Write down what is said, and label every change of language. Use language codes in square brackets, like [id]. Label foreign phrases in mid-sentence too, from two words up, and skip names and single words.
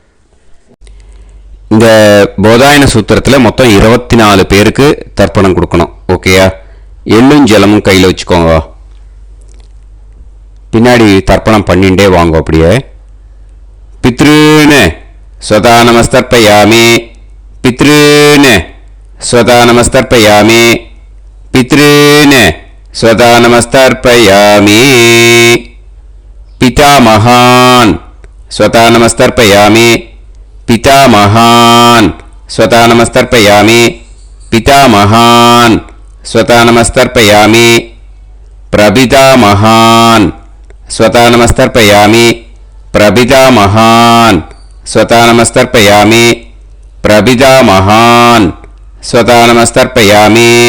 [ta] இந்த போதாயன சூத்திரத்தில் மொத்தம் 24 பேருக்கு தர்ப்பணம் கொடுக்கணும், ஓகேயா? எள்ளும் ஜலமும் கையில் வச்சுக்கோங்க. பின்னாடி தர்ப்பணம் பண்ணிட்டே வாங்க. அப்படியே பித்ருன்னு [sa] स्वता नमस्तर्पयामि पितॄन् स्वता नमस्तर्पयामि पितॄन् स्वता नमस्तर्पयामि पितामहान् स्वता नमस्तर्पयामि पितामहान् स्वता नमस्तर्पयामि पितामहान् स्वता नमस्तर्पयामि प्रपितामहान् स्वता नमस्तर्पयामि प्रपितामहान् स्वता नमस्तर्पयामि प्रपितामहान् स्वता नमस्तर्पयामि